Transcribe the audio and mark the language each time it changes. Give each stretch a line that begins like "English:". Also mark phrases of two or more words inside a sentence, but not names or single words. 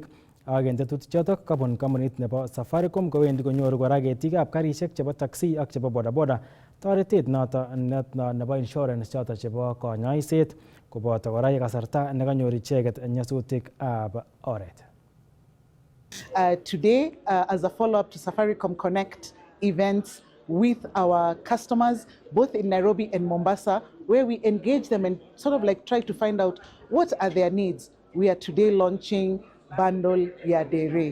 Kalenjin: Ak en tetutik chotok kabun kampunit nebo Safaricom kowendi konyoru kora ketikab karisiek chebo taxi ak chebo bodaboda toretet noto nebo insurance choto chebo konyoiset, koboto kora kasarta nekanyor icheket nyasutikab oret.
English: Today, as a follow-up to Safaricom Connect events with our customers, both in Nairobi and Mombasa, where we engage them and sort of like try to find out what are their needs, we are today launching Bundle Ya Dere.